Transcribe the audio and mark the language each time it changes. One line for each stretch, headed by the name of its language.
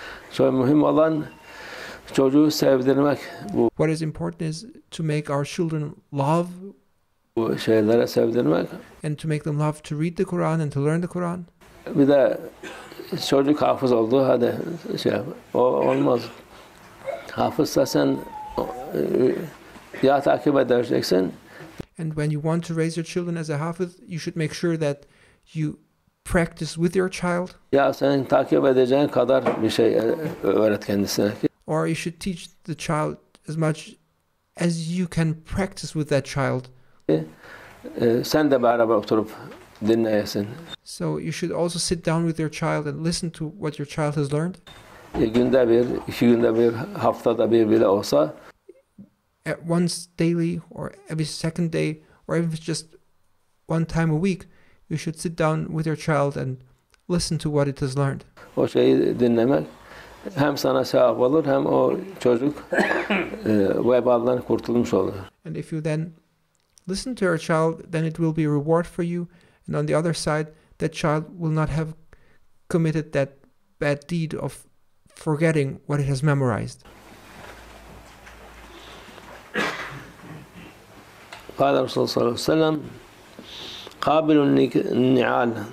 Turkish: So mühim olan çocuğu sevdirmek.
English: What is important is to make our children love,
Turkish: bu şeylere sevdirmek.
English: And to make them love to read the Quran and to learn the Quran.
Turkish: Bir de çocuk hafız oldu, hadi o olmaz. Hafızsa sen ya takip edeceksin.
English: And when you want to raise your children as a hafiz, you should make sure that you practice with your child.
Turkish: Ya sen takip edeceğin kadar bir şey öğret kendisine.
English: Or you should teach the child as much as you can practice with that child.
Turkish: Sen de beraber oturup dinleyesin.
English: So you should also sit down with your child and listen to what your child has learned.
Turkish: Günde bir, 2 günde bir, haftada bir bile olsa.
English: At once daily, or every second day, or even if it's just one time a week, you should sit down with your child and listen to what it has learned.
Turkish: O şeyi dinlemek hem sana sevap olur hem o çocuk vebaldan kurtulmuş olur.
English: And if you then listen to your child, then it will be a reward for you. And on the other side, that child will not have committed that bad deed of forgetting what it has memorized.
Arabic: قال رسول الله صلى الله عليه وسلم قابل النعال.